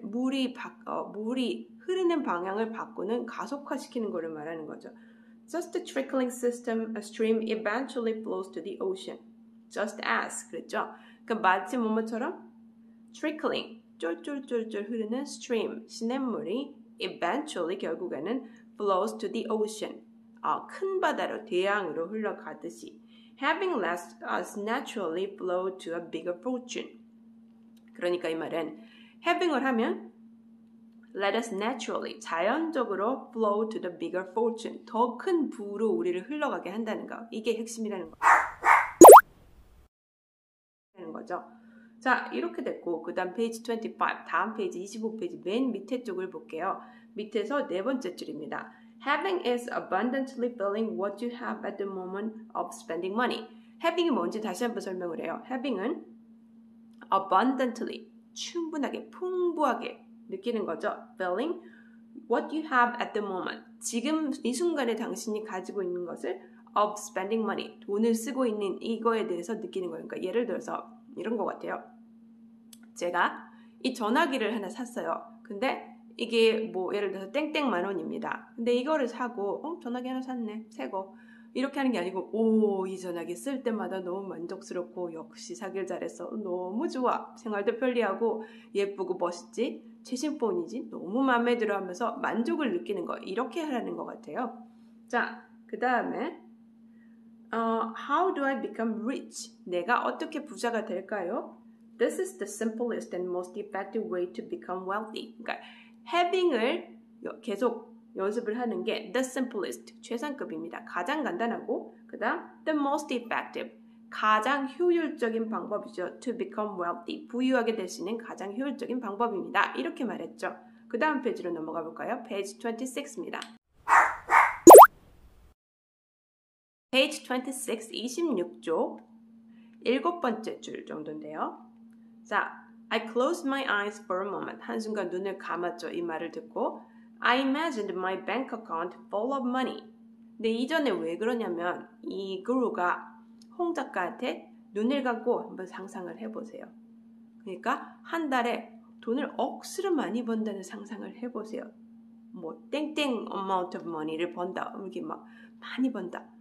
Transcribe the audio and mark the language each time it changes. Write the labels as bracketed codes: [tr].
[ko] 물이 흐르는 방향을 바꾸는 가속화시키는 거를 말하는 거죠. [en] Just a trickling system, a stream eventually flows to the ocean. Just as [ko] 그랬죠. 그러니까 마치 뭐뭐처럼 trickling, 쫄쫄쫄쫄 흐르는 stream, 시냇물이 eventually 결국에는 [en] flows to the ocean. [ko] 큰 바다로 대양으로 흘러가듯이 [en] having let us naturally flow to a bigger fortune. [ko] 그러니까 이 말은 having을 하면 let us naturally 자연적으로 [en] flow to the bigger fortune. [ko] 더 큰 부로 우리를 흘러가게 한다는 거. 이게 핵심이라는 거죠. 자, 이렇게 됐고 그 다음 페이지 25, 다음 페이지 25페이지 맨 밑에 쪽을 볼게요. 밑에서 네 번째 줄입니다. [en] Having is abundantly filling what you have at the moment of spending money. [ko] Having이 뭔지 다시 한번 설명을 해요. Having은 abundantly, 충분하게, 풍부하게 느끼는 거죠. [en] Filling what you have at the moment. [ko] 지금 이 순간에 당신이 가지고 있는 것을 [en] of spending money, [ko] 돈을 쓰고 있는 이거에 대해서 느끼는 거예요. 그러니까 예를 들어서 이런 것 같아요. 제가 이 전화기를 하나 샀어요. 근데 이게 뭐 예를 들어서 땡땡 만 원입니다. 근데 이거를 사고 전화기 하나 샀네. 새거. 이렇게 하는 게 아니고 이 전화기 쓸 때마다 너무 만족스럽고 역시 사길 잘했어. 너무 좋아. 생활도 편리하고 예쁘고 멋있지. 최신 폰이지. 너무 마음에 들어 하면서 만족을 느끼는 거. 이렇게 하라는 것 같아요. [en] 자, [ko] 그 다음에 [en] How do I become rich? [ko] 내가 어떻게 부자가 될까요? [en] This is the simplest and most effective way to become wealthy. [ko] 그러니까 having을 계속 연습을 하는 게 the simplest, 최상급입니다. 가장 간단하고 그 다음 the most effective, 가장 효율적인 방법이죠. to become wealthy, 부유하게 될 수 있는 가장 효율적인 방법입니다. 이렇게 말했죠. 그 다음 페이지로 넘어가 볼까요? 페이지 26입니다. 페이지 26, 26쪽 7번째 줄 정도인데요. [en] 자, I closed my eyes for a moment. [ko] 한순간 눈을 감았죠. 이 말을 듣고 [en] I imagined my bank account full of money. [ko] 근데 이전에 왜 그러냐면 이 그루가 홍 작가한테 눈을 감고 한번 상상을 해보세요. 그러니까 한 달에 돈을 억수로 많이 번다는 상상을 해보세요. 뭐 땡땡 amount of money를 번다. 이렇게 막 많이 번다.